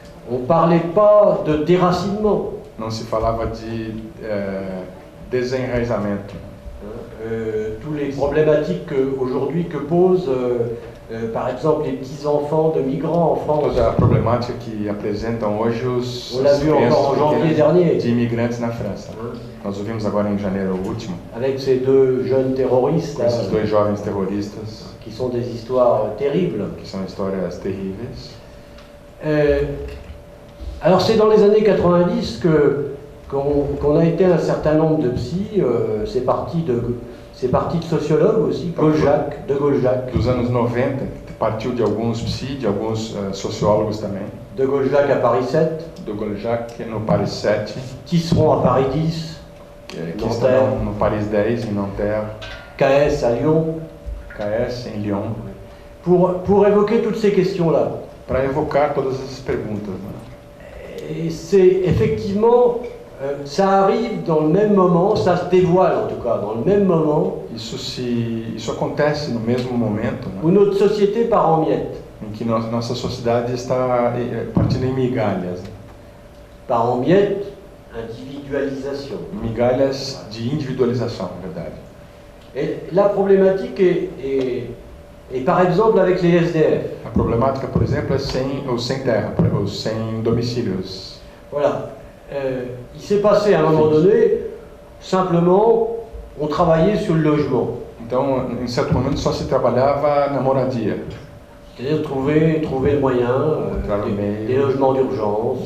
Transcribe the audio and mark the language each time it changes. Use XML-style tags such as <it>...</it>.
<fr>On ne parlait pas de déracinement.</fr> <pt>Não se falava de desenraizamento.</pt> <fr>Tous les problématiques aujourd'hui que posent, par exemple, les petits-enfants de migrants en France.</fr> <pt>Toda a problemática que apresentam hoje os crianças de imigrantes na França. Nós ouvimos agora em janeiro último.</pt> <fr>Avec ces deux jeunes terroristes.</fr> <pt>Esses dois jovens terroristas.</pt> <fr>Qui sont des histoires terribles.</fr> <pt>Que são histórias terríveis.</pt> <fr>Alors c'est dans les années 90 qu'on a été un certain nombre de psys, c'est parti de sociologues aussi, de Gaulle-Jacques.</fr> <pt>Dos anos 90, partiu de alguns psi, de alguns sociólogos também.</pt> <fr>De Gaulle-Jacques à Paris 7.</fr> <pt>De Gaulle-Jacques no Paris 7.</pt> <fr>Tisserand à Paris 10.</fr> <pt>Que estarão no Paris 10, em Nanterre.</pt> <fr>KS à Lyon.</fr> <pt>KS em Lyon.</pt> <fr>Pour évoquer toutes ces questions-là.</fr> <pt>Para evocar todas essas perguntas. Né?</pt> <fr>Et c'est effectivement, ça arrive dans le même moment, ça se dévoile en tout cas, dans le même moment.</fr> <pt>Isso acontece no mesmo momento. Né?</pt> <fr>Où notre société part en miettes.</fr> <pt>Em que nossa sociedade está partindo em migalhas. Né?</pt> <fr>Part en miettes, individualisation.</fr> <pt>Migalhas de individualização, na verdade.</pt> <fr>Et la problématique est par exemple avec les SDF.</fr> <pt>A problemática, por exemplo, é sem terra, ou sem domicílios.</pt> <fr>Voilà. Il s'est passé à un moment donné, simplement, on travaillait sur le logement.</fr> <pt>Então, em certo momento, só se trabalhava na moradia.</pt> <fr>C'est-à-dire trouver le moyen, des logements d'urgence,</fr>